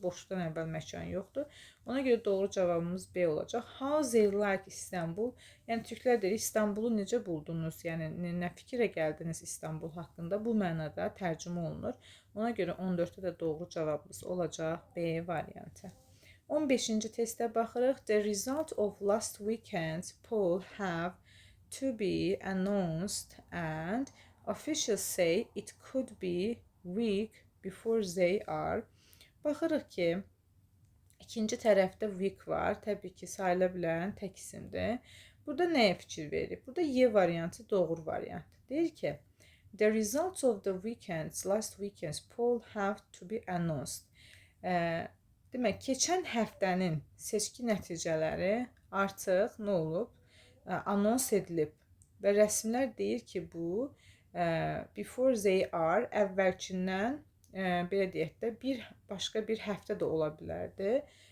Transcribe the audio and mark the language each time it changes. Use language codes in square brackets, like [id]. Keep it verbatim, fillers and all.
[az] Boşdan əvvəl məkan yoxdur. Ona görə doğru cavabımız B olacaq. [en] How they like Istanbul? [az] Yəni türklər deyir, İstanbulu necə buldunuz? Yəni nə nə fikrə gəldiniz İstanbul haqqında? Bu mənada tərcümə olunur. Ona görə on dörddə də doğru cavabımız olacaq B variantı. on beşinci testə baxırıq. [en] The result of last weekend's poll have to be announced and officials say it could be week before they are. [az] Baxırıq ki, ikinci tərəfdə week var. Təbii ki, sayıla bilən tək isimdir. Burada nəyə fikir verib? Burada Y variantı doğru variantdır. Deyir ki, [en] the results of the weekends, last weekend's poll have to be announced. [az] Ə, Demək, keçən həftənin seçki nəticələri artıq nə olub? Ə, Anons edilib və rəsmilər deyir ki, bu ə, [en] before they are [az] əvvəlkindən ə, belə deyək də bir başqa bir həftə də ola bilərdi.